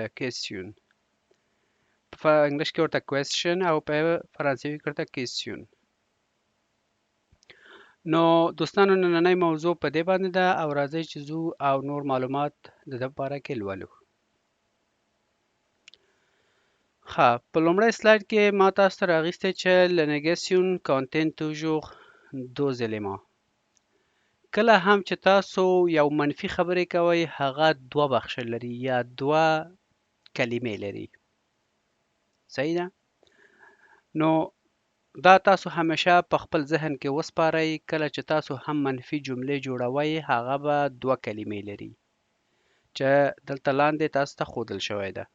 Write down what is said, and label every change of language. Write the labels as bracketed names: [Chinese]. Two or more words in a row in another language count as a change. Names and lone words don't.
[Pashto] کیسیون په انګلیش کې ورته کوېسچن او په فرانسوي کې ورته کیسیون. نو دوستانو، نننۍ موضوع په دې باندې ده او راځئ چې ځو او نور معلومات د ده په باره کې لولو. ښه، په لومړی سلاید کې ما تاسو ته راغیستی چې [French] Le négation contient toujours deux éléments. [Pashto] کله هم چې تاسو یو منفي خبرې کوئ، هغه دوه بخشه لري یا دوه کلمې لري. صحیح ده؟ نو دا تاسو همیشه په خپل ذهن کې وسپارئ. کله چې تاسو هم منفي جملې جوړوئ، هغه به دوه کلمې لري چې دلته لاندې تاسو ته ښودل شوی ده.